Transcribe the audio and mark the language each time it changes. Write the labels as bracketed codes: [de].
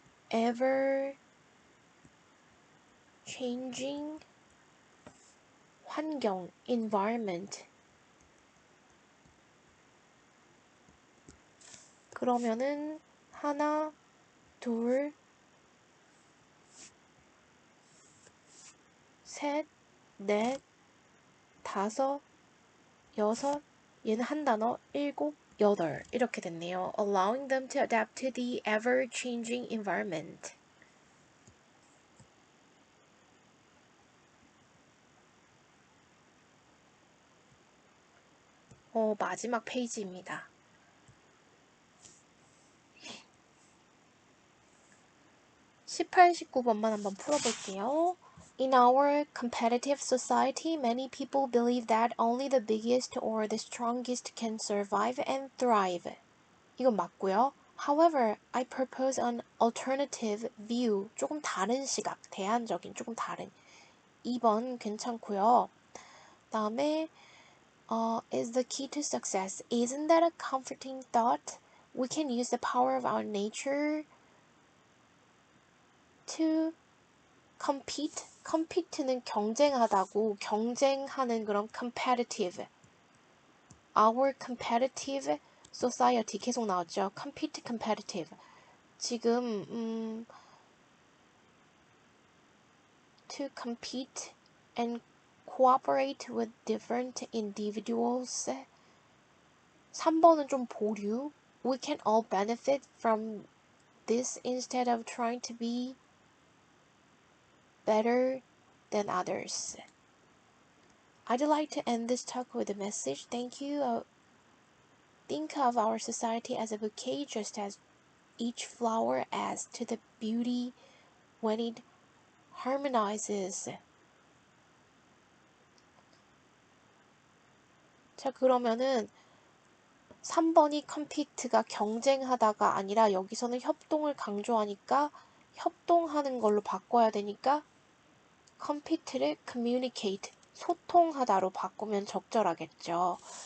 [en] ever changing [ko] 환경 environment 그러면은 하나, 둘, 셋, 넷, 다섯, 여섯, 얘는 한 단어, 일곱, 여덟 이렇게 됐네요. [en] Allowing them to adapt to the ever-changing environment. [ko] 마지막 페이지입니다. 18, 19번만 한번 풀어볼게요. [en] In our competitive society, many people believe that only the biggest or the strongest can survive and thrive. [ko] 이건 맞고요. [en] However, I propose an alternative view. [ko] 조금 다른 시각, 대안적인, 조금 다른. 2번 괜찮고요. 다음에 [en] is the key to success. Isn't that a comforting thought? We can use the power of our nature to compete. [ko] compete는 경쟁하다고 경쟁하는 그런 competitive. Our competitive society 계속 나왔죠. compete competitive. 지금 [en] to compete and cooperate with different individuals. [ko] 3번은 좀 보류. [en] We can all benefit from this instead of trying to be better than others. I'd like to end this talk with a message. Thank you. Think of our society as a bouquet, just as each flower adds to the beauty when it harmonizes. [ko] 자, 그러면은 3번이 compete가 경쟁하다가 아니라 여기서는 협동을 강조하니까 협동하는 걸로 바꿔야 되니까 compete를 communicate, 소통하다로 바꾸면 적절하겠죠.